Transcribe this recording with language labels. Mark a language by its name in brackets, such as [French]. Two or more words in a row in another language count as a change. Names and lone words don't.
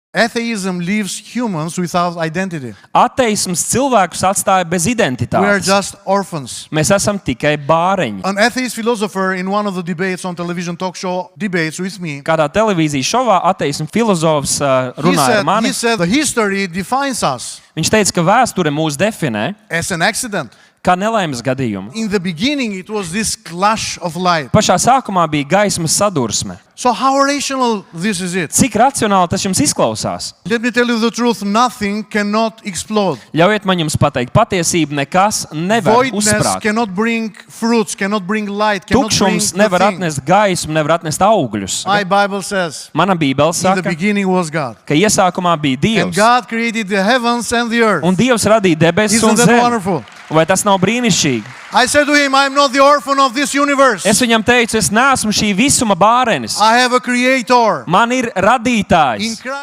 [English] Atheism leaves humans without identity. [Latvian] Ateisms cilvēkus atstāja bez [English] We are [Latvian] identitātes. [English] just orphans. [Latvian] Mēs esam tikai bāreņi. [English] An atheist philosopher in one of the debates on television talk show debates with me, [Latvian] Kādā televīzijas šovā ateismu filozofs runāja ar mani. [English] he said the history defines us [Latvian] Viņš teica, ka vēsture mūs definē [English] as an accident. [Latvian] kā nelaimes gadījumu. [English] In the beginning, it was this clash of light. [Latvian] Pašā sākumā bija gaismas sadursme. [English] So how rational this is it? [Latvian] Cik racionāli tas jums izklausās? [English] Let me tell you the truth. Nothing cannot explode. [Latvian] Ļaujiet man jums pateikt patiesību, nekas nevar [English] Voidness [Latvian] uzsprāgt. [English] cannot bring fruits, cannot bring light, cannot bring [Latvian] Tukšums [English] the [Latvian] nevar [English] thing. [Latvian] atnest gaismu, nevar atnest augļus. [English] My Bible says, [Latvian] Mana bībele [English] in the [Latvian] saka, [English] beginning was God. [Latvian] ka iesākumā bija [English] And [Latvian] Dievs. [English] God created the heavens and the earth. [Latvian] Un Dievs radīja debesis un [English] Isn't that [Latvian] zemi. [English] wonderful? [Latvian] Vai tas nav brīnišķīgi? [English] I said to him, I'm not the orphan of this universe. [Latvian] Es viņam teicu, es neesmu šī visuma bārenis. [English] I have a creator [Latvian] Man ir radītājs. [English] in Christ.